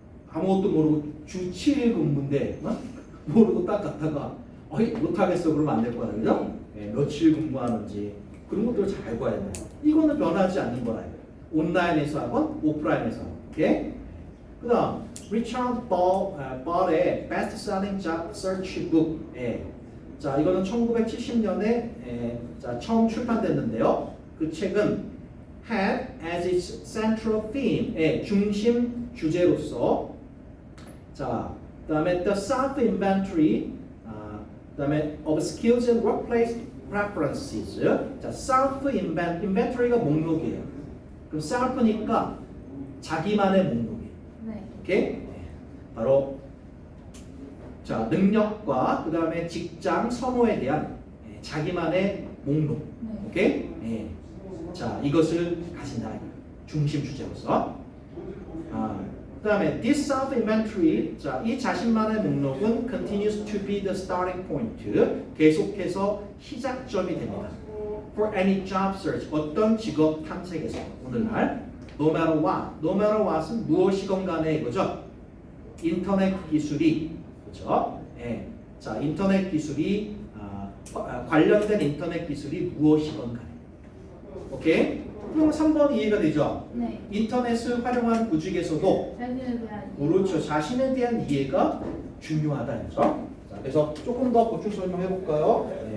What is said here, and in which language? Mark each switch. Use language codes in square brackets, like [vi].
[ko] 아무것도 모르고 주 7일 근무인데 모르고 딱 갔다가 못하겠어 그러면 안 될 거야, 그죠? 며칠 근무하는지 그런 것들을 잘 알고 가야 돼요. 이거는 변하지 않는 거라. 온라인에서 하건 오프라인에서 하건. 오케이? 그 다음 Richard Ball의 Best Selling Job Search Book. 자, 이거는 1970년에 자, 처음 출판됐는데요. 그 책은 [en] had as its central theme, [ko] 중심 주제로서 자, 그다음에 [en] the self inventory, 그다음에 of skills and workplace preferences. [ko] 자, self inventory가 목록이에요. 그럼 self니까 자기만의 목록이에요. 네. 오케이? 바로 자, 능력과 그다음에 직장 선호에 대한 자기만의 목록. 네. 오케이? 자, 이것을 가진다. 중심 주제로서. [en] 그다음에 this self inventory, [ko] 자, 이 자신만의 목록은 [en] continues to be the starting point. [ko] 계속해서 시작점이 됩니다. [en] For any job search, [ko] 어떤 직업 탐색에서 오늘날 [en] no matter what, no matter what은 [ko] 무엇이건 간에 이거죠. 인터넷 기술이 그죠? 자, 인터넷 기술이 관련된 인터넷 기술이 무엇이건 간에. 오케이? 그럼 3번 이해가 되죠? 네. 인터넷을 활용한 구직에서도 자신에 대한 그렇죠. 자신에 대한 이해가 중요하다. 그죠? 자, 그래서 조금 더 보충 설명해 볼까요?